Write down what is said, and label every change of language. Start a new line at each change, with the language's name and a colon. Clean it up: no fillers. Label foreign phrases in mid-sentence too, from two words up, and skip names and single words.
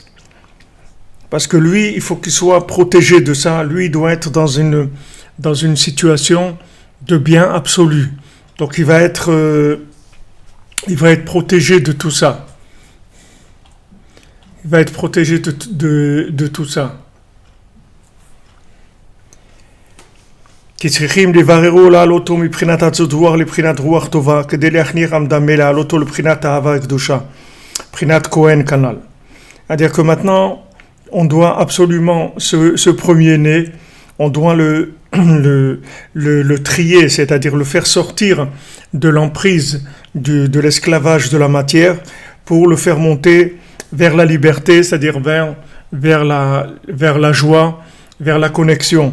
French: Parce que lui, il faut qu'il soit protégé de ça. Lui, il doit être dans une situation de bien absolu. Donc il va être protégé de tout ça. Il va être protégé de tout ça.
Hebrew: כי צריכים לבררו לעלותו מבחינת הצדרוח לבחינת רוח טובה, כדי להכניע המדמה לעלותו לבחינת האהבה הקדושה, מבחינת כהן כנ"ל.
French: C'est-à-dire que maintenant, on doit absolument, ce premier-né, on doit le trier, c'est-à-dire le faire sortir de l'emprise de l'esclavage de la matière pour le faire monter vers la liberté, c'est-à-dire vers la joie, vers la connexion.